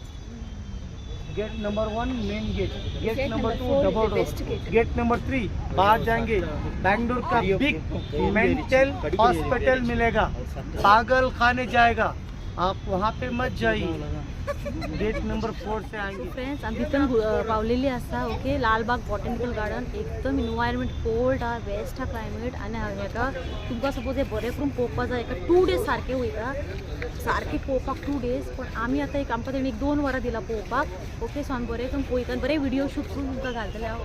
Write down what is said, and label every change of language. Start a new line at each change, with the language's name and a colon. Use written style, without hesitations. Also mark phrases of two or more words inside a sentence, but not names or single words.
English: Gate number 1 main gate, gate number 2 double door, gate number 3
Hindi: बाहर जाएंगे बैंगलोर का
English: big mental hospital मिलेगा.
Hindi: पागल खाने जाएगा, आप वहाँ पे मत जाइए. गेट नंबर 4 से आएंगे.
English: फ्रेंड्स,
Konkani: आमी भितर पावलेली आसा. ओके, लालबाग बॉटॅनिकल गार्डन एकदम
English: environment cold
Konkani: हा, बेस्ट हा क्लायमेट. आनी हाका तुमकां सपोज हे बरें करून पळोवपा जाय, एका 2 days सारके वयता, सारके पळोवपाक 2 days. पण आमी आतां आमकां तेणी 1-2 वरां दिला पळोवपाक. ओके, सो आमी बरें करून पळयता, बरें
English: video shoot
Konkani: करून तुमकां घालतले हांव.